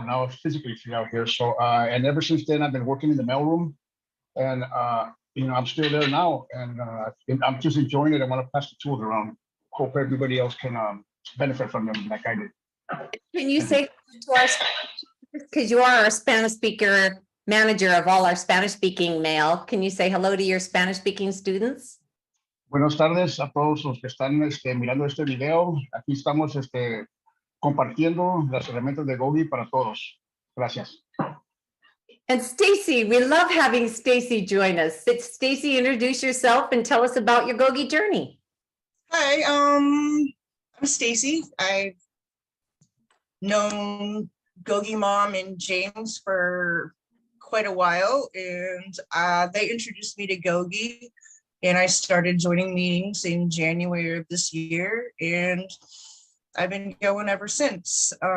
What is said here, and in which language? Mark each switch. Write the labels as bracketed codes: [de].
[en] Now I'm physically free out here. So and ever since then, I've been working in the mailroom, and I'm still there now, and I'm just enjoying it. I want to pass the tools around. Hope everybody else can benefit from them like I did. Can you say to us because you are our Spanish speaker manager of all our Spanish speaking male, can you say hello to your Spanish speaking students? [es] Buenas tardes a todos los que están mirando este video. Aquí estamos compartiendo las herramientas de GOGI para todos. Gracias. [en] And Stacy, we love having Stacy join us. Stacy, introduce yourself and tell us about your GOGI journey. Hi, I'm Stacy. I've known GOGI Mom and James for quite a while, and they introduced me to GOGI, and I started joining meetings in January of this year, and I've been going ever since.